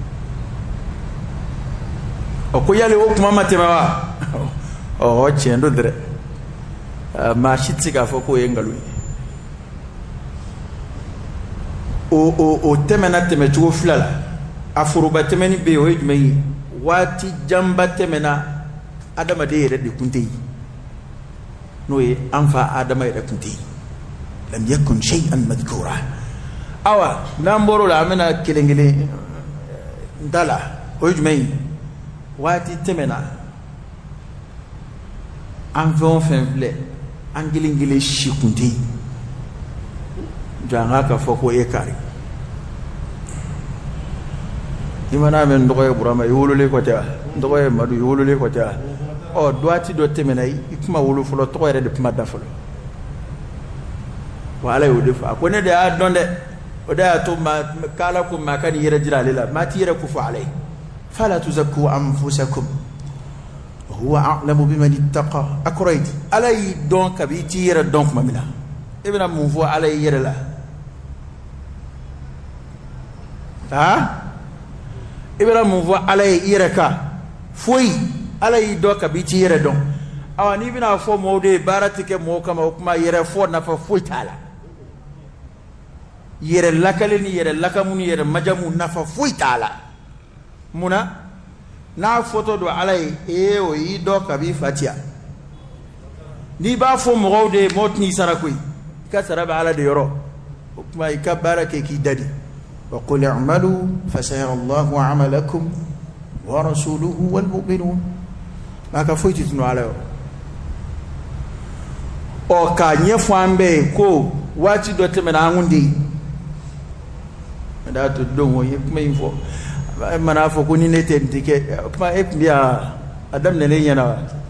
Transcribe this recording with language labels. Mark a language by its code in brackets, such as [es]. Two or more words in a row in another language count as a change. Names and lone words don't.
[bm] o ko yali o kuma ma tɛmɛ wa ɔ tiɲɛ don dɛrɛ maa si tɛ se k'a fɔ k'o ye nkalon ye o tɛmɛna tɛmɛcogo fila la a foroba tɛmɛni bɛ yen o ye jumɛn ye waati janba tɛmɛna adamaden yɛrɛ de tun tɛ yen n'o ye an fa adama yɛrɛ tun tɛ yen [ar] لم يكن شيئا مذكورا [bm] awa n'an bɔr'o la an bɛna kelen kelen da la o ye jumɛn ye waati tɛmɛna an fɛn o fɛn filɛ an kelen kelen si tun tɛ yen jɔ an k'a ka fɔ ko e kari i mana mɛn n tɔgɔ ye burama i wololen kɔ tɛ wa n tɔgɔ ye madu i wololen kɔ tɛ wa ɔ waati dɔ tɛmɛna i kuma wolo fɔlɔ tɔgɔ yɛrɛ de kuma da fɔlɔ wa ala y'o de fɔ a ko ne de y'a dɔn dɛ o de y'a to k'ala ko maa ka n'i yɛrɛ jira ale la maa t'i yɛrɛ ko fɔ ala ye [ar] فلا تزكوا أنفسكم هو أعلم بمن اتقى [bm] a kɔrɔ ye di ala y'i dɔn kabi i t'i yɛrɛ dɔn tuma min na e bɛna mun fɔ ala y'i yɛrɛ la i bɛna mun fɔ ala ye i yɛrɛ kan foyi ala y'i dɔn kabi i t'i yɛrɛ dɔn awa n'i bɛna fɔ mɔgɔw de ye baara tɛ kɛ mɔgɔw kama o kuma yɛrɛ fɔ nafa foyi t'a la yɛrɛ lakale ni yɛrɛ lakamu ni yɛrɛ majamu nafa foyi t'a la munna n'a fɔtɔ don ala ye o y'i dɔn kabi i fa tiya n'i b'a fɔ mɔgɔw de ye mɔgɔw tɛn'i sara koyi i ka sara bɛ ala de yɔrɔ o kuma i ka baara kɛ k'i dadi [ar] وقل اعملوا فسيرى الله عملكم ورسوله والمؤمنون [bm] maa ka foyi tɛ tunu ala yɔrɔ ɔ k'a ɲɛfɔ an bɛɛ ye ko waati dɔ tɛmɛna an kun tɛ yen o de y'a to don o ye kuma in fɔ e mana fɔ ko ni ne tɛ nin tɛ kɛ kuma e tun bɛ yan a daminɛlen ɲɛna wa